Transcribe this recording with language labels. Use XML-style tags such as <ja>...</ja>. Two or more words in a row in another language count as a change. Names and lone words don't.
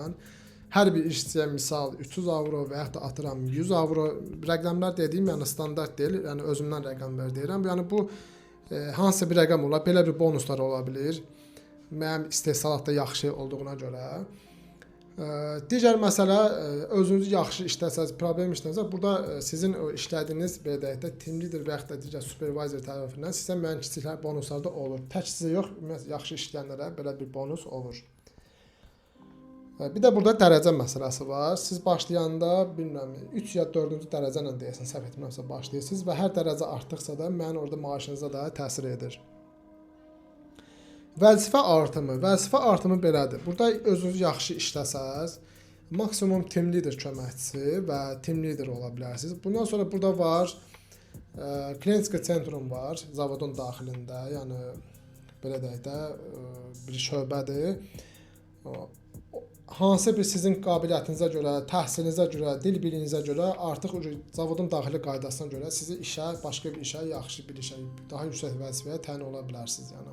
<az>Hər bir işçiyə misal 300 avro və yaxud da atıram 100 avro rəqəmlər dediyim, yəni standart deyil, yəni özümdən rəqəmlər deyirəm. Yəni bu hansı bir rəqəm olar, belə bir bonuslar ola bilir. Mənim istehsalatda yaxşı olduğuna görə. Digər məsələ, özünüzü yaxşı işləsəz, problem işləsəz, burada sizin o işlədiyiniz belə deyək də</az> <en>team leader</en> <az>və yaxud da digər supervisor tərəfindən sizə müəyyən kiçiklər bonuslar da olur. Tək sizə yox, yaxşı işləyənlərə belə bir bonus olur. Bir də burada dərəcə məsələsi var. Siz başlayanda bilmirəm 3 ya 4-cü dərəcə ilə deyəsən, səhv etmirəmsə başlayırsınız və hər dərəcə artdıqca da müəyyən orada maaşınıza da təsir edir. Vəzifə artımı belədir. Burada özünüz yaxşı işləsəz, maksimum</az> <en>team leader</en> <az>köməkçisi və team leader ola bilərsiniz. Bundan sonra burada var, klientika sentrum var, zavodun daxilində, yəni belə deyək də bir şöbədir. Hansı bir sizin qabiliyyətinizə görə, təhsilinizə görə, dil biliyinizə görə artıq zavodun daxili qaydasına görə sizi işə, başqa bir işə, yaxşı bir işə, daha yüksək vəzifəyə təyin ola bilərsiniz, yəni.</az>